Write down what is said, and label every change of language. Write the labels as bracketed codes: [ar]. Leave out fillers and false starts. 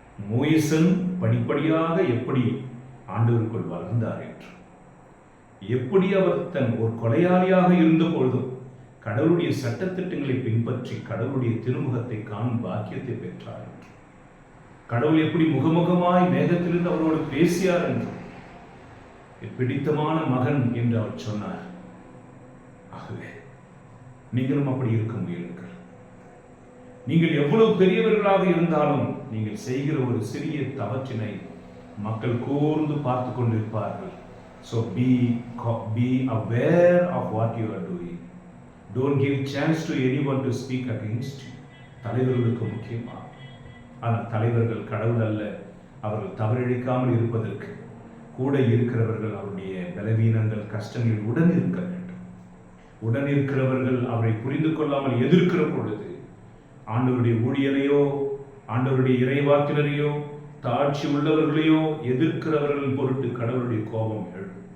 [ta] மோயிசன் படிப்படியாக எப்படி ஆண்டவருக்குள் வளர்ந்தார் என்று, எப்படி அவர் தன் ஒரு கொலையாளியாக இருந்த பொழுதும் கடவுளுடைய சட்டத்திட்டங்களை பின்பற்றி கடவுளுடைய திருமுகத்தை காணும் பாக்கியத்தை பெற்றார் என்று, கடவுள் எப்படி முகமுகமாய் மேகத்திலிருந்து அவரோடு பேசியார் என்று, என் பிடித்தமான மகன் என்று அவர் சொன்னார். ஆகவே நீங்களும் அப்படி இருக்க முயலுங்கள். நீங்கள் எவ்வளவு பெரியவர்களாக இருந்தாலும் நீங்கள் செய்கிற ஒரு சிறிய தவற்றினை மக்கள் கூர்ந்து பார்த்து கொண்டிருப்பார்கள். [en] So be aware of what you are doing. Don't give chance to anyone to speak against you. [ta] தலைவர்களுக்கு முக்கியமா, ஆனால் தலைவர்கள் கடவுள் அல்ல. அவர்கள் தவறிழைக்காமல் இருப்பதற்கு கூட இருக்கிறவர்கள் அவருடைய பலவீனங்கள் கஷ்டங்களில் உடன் இருக்க வேண்டும். உடன் இருக்கிறவர்கள் அவரை புரிந்து கொள்ளாமல் எதிர்க்கிற பொழுது ஆண்டவருடைய ஊழியரையோ ஆண்டவருடைய இறைவாக்கினரையோ தாட்சி உள்ளவர்களையோ எதிர்க்கிறவர்கள் பொருட்டு கடவுளுடைய கோபம் எழும்.